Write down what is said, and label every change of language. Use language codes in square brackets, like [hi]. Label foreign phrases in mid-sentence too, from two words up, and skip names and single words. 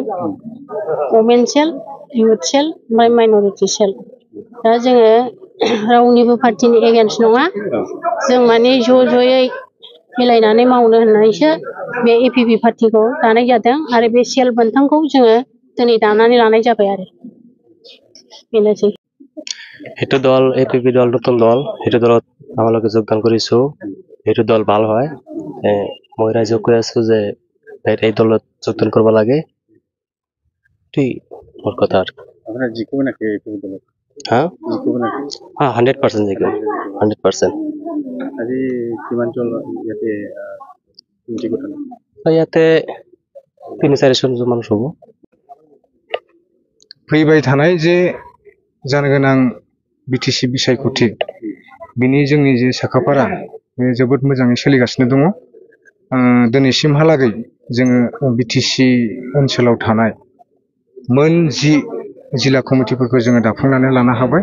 [en] women cell, youth cell, ओमफ्राय minority cell. [brx] दा जोङो रावनिबो पार्टिनि एगेन्स्ट नङा। जों माने ज'यै मिलायनानै मावनो होननानैसो बे एपिपि पार्टिखौ दानाय जादों आरो बे सेल मोनथामखौ जोङो दिनै दानानै लानाय जाबाय आरो बेनोसै। [as] সেইটো দল এপিপি দল নতুন দল, সেইটো দলত আমালোকে যোগদান কৰিছোঁ। সেইটো দল ভাল হয়। মই ৰাইজক কৈ আছোঁ যে এই দলত যোগদান কৰিব লাগে। মোৰ কথা আৰু [bn] আপনারা জিতবে নাকি [as] এপিপি দলত? [bn] হা জিতবে নাকি? [as] 100% জিকিব, 100%। আজি কিমান জন ইয়াতে মিটিং গঠন? ইয়াতে 3-4 জন মানুষ হ'ব। [brx] फैबाय थानाय जे जानो गोनां बिटिसि बिसायख'थि बिनि जोंनि जे साखाफारा बे जोबोद मोजाङै सोलिगासिनो दङ। दिनैसिमहालागै जोङो बिटिसि ओनसोलाव थानाय मोन 10 जिल्ला कमिटिफोरखौ जोङो दाफुंनानै लानो हाबाय।